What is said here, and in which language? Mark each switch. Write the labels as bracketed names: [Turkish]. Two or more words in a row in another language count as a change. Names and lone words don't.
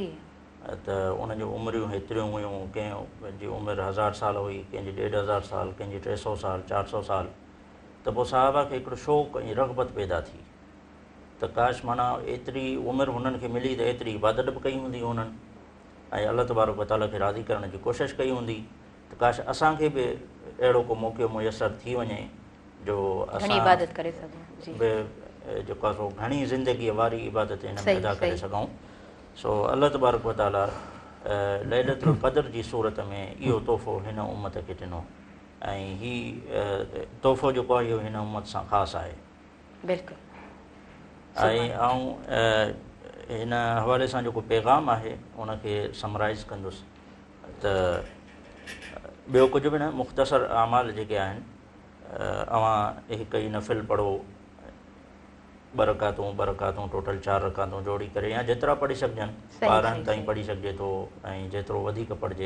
[Sindhi] त उन जूं उमिरियूं हेतिरियूं हुयूं, कंहिंजी उमिरि 1000 साल हुई, कंहिंजी 1500 साल, कंहिंजी 300 साल, 400 साल। त पोइ सहाबा खे हिकिड़ो शौक़ु ऐं रग़बत पैदा थी त काश माना एतिरी उमिरि हुननि खे मिली त एतिरी इबादत बि कई हूंदी हुननि ऐं [Arabic] الله تبارك وتعالى [Sindhi] खे राज़ी करण जी कोशिशि कई हूंदी, त काश असांखे बि अहिड़ो को मौक़ो मुयसरु थी वञे जो असां इबादत करे सघूं बि जेको आहे सो घणी ज़िंदगीअ वारी इबादत हिन में अदा करे सघूं। सो [Arabic] الله تبارك وتعالى ليلة القدر [Sindhi] जी सूरत में इहो तोहफ़ो हिन उम्मत खे ॾिनो ऐं हीउ तोहफ़ो जेको आहे इहो हिन उम्मत सां ख़ासि आहे। बिल्कुलु। ऐं हिन हवाले सां जेको पैगाम आहे उनखे समराइज़ कंदुसि त ॿियो कुझु बि न, मुख़्तसर अमाल जेके आहिनि, अवां हिकु ई नफ़िल पढ़ो, 2 रकातूं टोटल 4 रकातूं जोड़ी करे या जेतिरा पढ़ी सघजनि, 12 ताईं पढ़ी सघिजे थो ऐं जेतिरो वधीक पढ़िजे।